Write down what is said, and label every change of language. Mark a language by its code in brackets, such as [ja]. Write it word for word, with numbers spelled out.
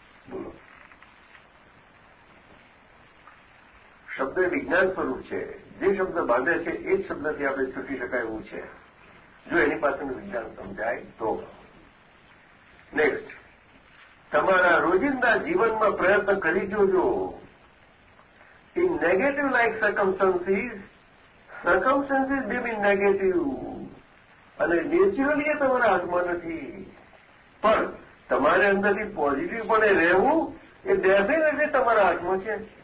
[gu] બોલો, શબ્દ વિજ્ઞાન સ્વરૂપ છે. જે શબ્દ બાંધે છે એ જ શબ્દથી આપણે છૂટી શકાય એવું છે, જો એની પાસેનું વિજ્ઞાન સમજાય તો. નેક્સ્ટ, તમારા રોજિંદા જીવનમાં પ્રયત્ન કરી જોજો. [en] In negative like circumstances, circumstances may be negative. [gu] અને નેચરલી એ તમારા હાથમાં નથી, પણ તમારે અંદરથી પોઝિટિવ પણ રહેવું એ ડેફિનેટલી તમારા હાથમાં છે.